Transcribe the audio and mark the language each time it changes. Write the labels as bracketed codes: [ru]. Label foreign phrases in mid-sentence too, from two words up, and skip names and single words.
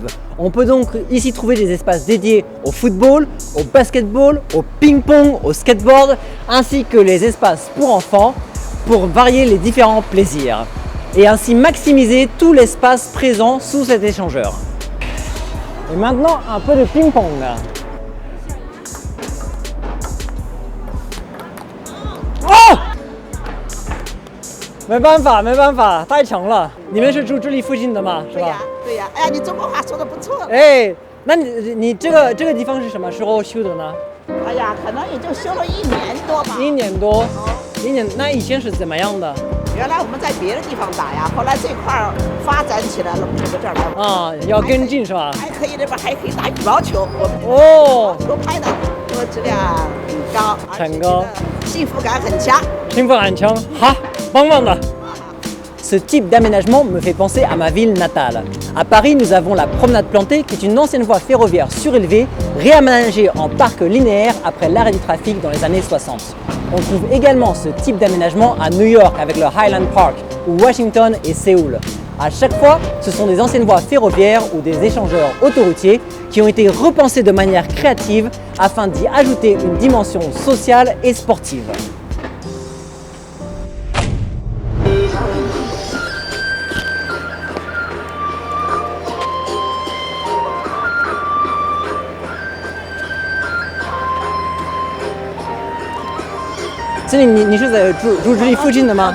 [fr] On peut donc ici trouver des espaces dédiés au football, au basketball, au ping-pong, au skateboard, ainsi que les espaces pour enfants pour varier les différents plaisirs. Et ainsi maximiser tout l'espace présent sous cet échangeur. Et maintenant, un peu de ping-pong. Oh! [zh] 没办法，太强了。你们是住这里附近的吗？是吧？对呀。哎呀，你中国话说得不错。哎，那你这个地方是什么时候修的呢？哎呀，可能也就修了1年多吧。 1年多。1年，那以前是怎么样的？原来我们在别的地方打呀，后来这块儿发展起来了，我们这儿来。啊，要跟进是吧？还可以那边还可以打羽毛球。哦。球拍的质量很高，很高，幸福感很强。幸福感很强，好，棒棒的。 [fr] Ce type d'aménagement me fait penser à ma ville natale. À Paris, nous avons la promenade plantée, qui est une ancienne voie ferroviaire surélevée, réaménagée en parc linéaire après l'arrêt du trafic dans les années 60. On trouve également ce type d'aménagement à New York avec le Highland Park, ou Washington et Séoul. À chaque fois, ce sont des anciennes voies ferroviaires ou des échangeurs autoroutiers qui ont été repensés de manière créative afin d'y ajouter une dimension sociale et sportive. [zh] 这里你是在住这里附近的吗？